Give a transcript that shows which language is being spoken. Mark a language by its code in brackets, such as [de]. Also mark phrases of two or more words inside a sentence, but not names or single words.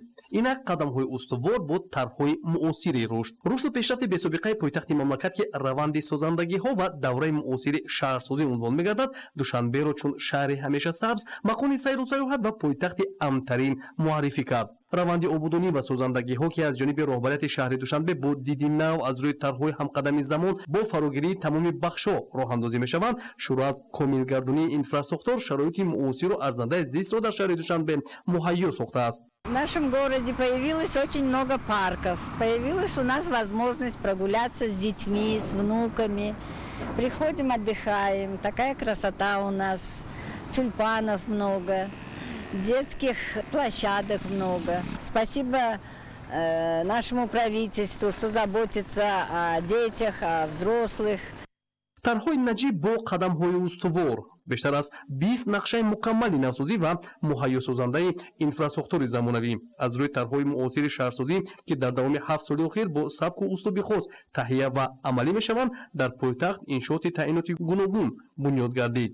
[fa] اینک قدم‌های استوار با طرح‌های معاصر رشد و پیشرفت بی‌سابقه پایتخت مملکت که روند سازندگی‌ها و دوره معاصر شهرسازی عنوان می‌گردد، دوشنبه را چون شهر همیشه سبز، مکان سیر و سیاحت و پایتخت امن‌ترین معرفی کرد. روند آبادانی و سازندگی‌ها که از جانب رهبریت شهر دوشنبه با دیدی نو از روی طرح‌های همقدم زمان با فراگیری تمام بخش‌ها راه‌اندازی می‌شوند، شروع از کامل‌گردانی اینفراستراکچور شرایط معاصر و ارزنده زیست را در شهر دوشنبه مهیا ساخته است. [ru] В нашем городе появилось очень много парков. Появилась у нас возможность прогуляться с детьми, с внуками. Приходим, отдыхаем. Такая красота у нас. Тюльпанов много. Детских площадок много. Спасибо нашему правительству, что заботится о детях, о взрослых. [fa] طرح‌های نجیب با قدم‌های استوار بیشتر از 20 نقشه مکمل نوسازی و مهیا سازنده اینفراستراکچور زمانوی از روی طرح‌های معاصر شهرسازی که در دوام 7 سال اخیر با سبک و اسلوب خاص تهیه و عملی می‌شوند، در پایتخت انشاءات تعییناتی گوناگون بنیاد گردید.